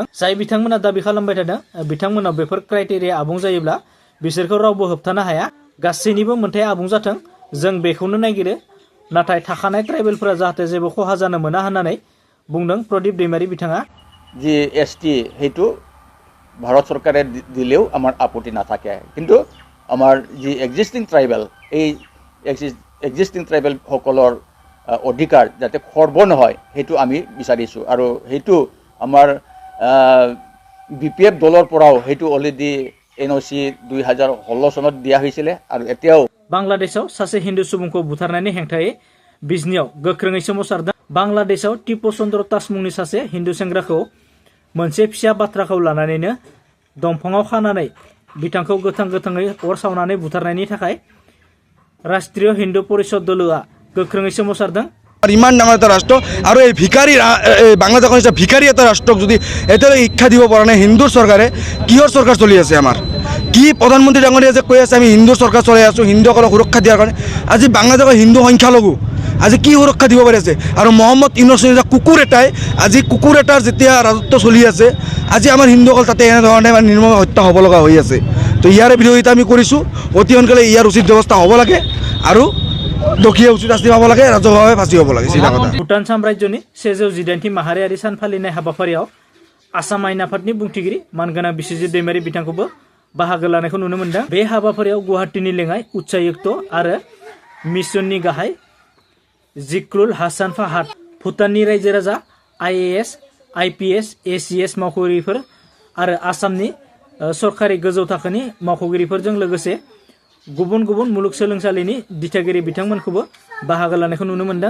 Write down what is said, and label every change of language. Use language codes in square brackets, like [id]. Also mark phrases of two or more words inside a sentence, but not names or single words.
[brx] जाय बिथांमोना दाबि खालामबाय थादों बिथांमोनाव बेफोर क्राइटेरिया आबुं जायोब्ला बिसोरखौ रावबो होबथानो हाया। गासैनिबो मोनथाया आबुं जाथों जों बेखौनो नागिरो, नाथाय थाखानाय ट्राइबेलफोरा जाहाथे जेबो खहा जानो मोना होननानै बुंदों प्रदीप दैमारि बिथाङा। [as] জি এছটি হেতু ভাৰত চৰকাৰে দিলেও আমার আপত্তি নাথাকে, কিন্তু আমার যি [en] existing tribal [as] এই [en] existing tribal [as] সকলৰ অধিকাৰ যাতে খৰ্ব নহয় সেইটো আমি বিচাৰিছোঁ। আৰু সেইটো আমাৰ BPF দলৰ পৰাও সেইটো অলৰেডি NOC 2016 চনত দিয়া হৈছিলে আৰু এতিয়াও। [brx] बांलादेशआव सासे हिन्दु सुबुंखौ बुथारनायनि हेंथायै बिजनीआव गोख्रोङै सोमावसारदों। बांलादेशआव टिपु चन्द्र तास मुंनि सासे हिन्दु सेंग्राखौ मोनसे फिसा बाथ्राखौ लानानैनो दंफाङाव खानानै बिथांखौ गोथाङै अर सावनानै बुथारनायनि थाखाय राष्ट्रीय हिन्दु परिषद दलोआ गोख्रोङै सोमावसारदों। [as] ইমান ডাঙৰ এটা ৰাষ্ট্ৰ আৰু এই ভিকাৰী বাংলাদেশৰ নিচিনা ভিকাৰী এটা ৰাষ্ট্ৰক যদি এতিয়ালৈকে শিক্ষা দিব পৰা নাই হিন্দুৰ চৰকাৰে, কিহৰ চৰকাৰ চলি আছে আমাৰ? কি প্ৰধানমন্ত্ৰী ডাঙৰীয়া যে কৈ আছে আমি হিন্দুৰ চৰকাৰ চলাই আছোঁ হিন্দুসকলক সুৰক্ষা দিয়াৰ কাৰণে, আজি বাংলাদেশৰ হিন্দু সংখ্যালঘু আজি কি সুৰক্ষা দিব পাৰিছে? আৰু মহম্মদ ইউনুছ কুকুৰ এটাই আজি কুকুৰ এটাৰ যেতিয়া ৰাজত্ব চলি আছে আজি আমাৰ হিন্দুসকল তাতে এনেধৰণে নিৰ্মম হত্যা হ'ব লগা হৈ আছে। তো ইয়াৰে বিৰোধিতা আমি কৰিছোঁ। অতি সোনকালে ইয়াৰ উচিত ব্যৱস্থা হ'ব লাগে আৰু দক্ষিণে উচিত শাস্তি পাব লাগে, ৰাজহুৱাভাৱে ফাঁচি হ'ব লাগে। [brx] भुटान साम्राज्यनि 119थि माहारियारि सान फालिनाय हाबाफारियाव आसाम आयेन आफादनि बुंथिगिरि मानगोनां बिस्वजित दैमारि बिथांखौबो बाहागो लानायखौ नुनो मोनदों। बे हाबाफारियाव गुवाहाटीनि लेङाइ उच्चायुक्त आरो मिसननि गाहाय जिक्रुल हासान फाहाद, भुटाननि रायजो राजा, IAS, IPS, ACS मावख'गिरिफोर आरो आसामनि सरकारि गोजौ थाखोनि मावख'गिरिफोरजों लोगोसे गुबुन गुबुन मुलुगसोलोंसालिनि दिथागिरि बिथांमोनखौबो बाहागो लानायखौ नुनो मोनदों।